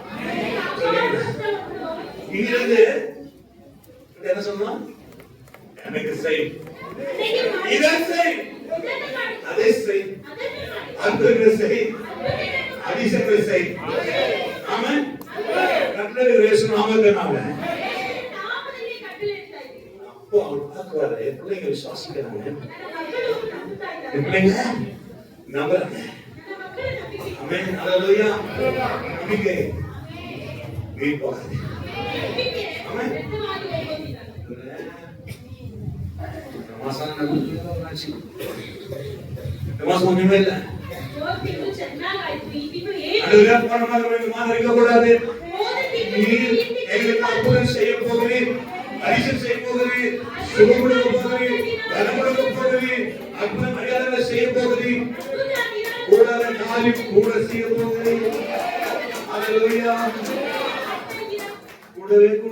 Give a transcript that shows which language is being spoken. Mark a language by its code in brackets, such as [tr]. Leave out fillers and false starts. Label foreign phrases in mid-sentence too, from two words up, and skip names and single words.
[ta] இங்கிருந்து என்ன சொன்னா, எனக்கு செய், இதை செய், அதை செய், அற்புதங்களை செய், அதிசயங்களை செய். ஆமென். கட்டளை இயேசு நாமத்தினால. [kn] ನಾಮದಲ್ಲಿ ಕಟ್ಟಲೆ ಇಡ್ತಾ ಇದ್ದೀವಿ. [ta] அப்போ அவர் பார்க்கிறாரு, என் பிள்ளைங்க விசுவாசிக்கிறாங்க, [kn] ನನ್ನ ಮಕ್ಕಳು ನಂಬುತ್ತಾ ಇದ್ದಾರೆ. [ta] என் பிள்ளைங்க நம்புறாங்க. [kn] ನನ್ನ ಮಕ್ಕಳ ನಂಬಿಕೆ. [ta] ஆமென். ஹல்லேலூயா. நம்பிக்கை வீண் போகாது. [kn] ನಂಬಿಕೆ ಆಮೆನ್. ವ್ಯರ್ಥವಾಗಿ ಹೋಗೋದಿಲ್ಲ. [ta] மாசம் ஒண்ணுமே இல்லை. [kn] ಹೋದ ತಿಂಗಳು ಚೆನ್ನಾಗಾಯ್ತು, ಈ ತಿಂಗಳು ಏನು [ta] அதுவே போன மாதிரி இருக்க கூடாது. [kn] ಹೋದ ತಿಂಗಳು [ta] நீர் எங்களுக்கு அற்புதம் செய்ய போகிறீர், அதிசயம் செய்ய போகிறீர், சுகம் கொடுக்க போகிறீர், கனம் கொடுக்க போகிறீர், அற்புத மரியாதைகளை செய்ய போகிறீர், கூடாத காரியம் கூட செய்ய போகிறீர். ஹல்லேலூயா. கூடவே கூட.